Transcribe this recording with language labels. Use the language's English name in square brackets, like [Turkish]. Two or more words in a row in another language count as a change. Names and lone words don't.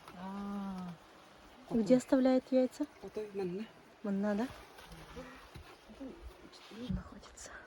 [Russian] Где оставляют яйца? [Yakut] Отой манна. Манна, да? [Russian] Находится.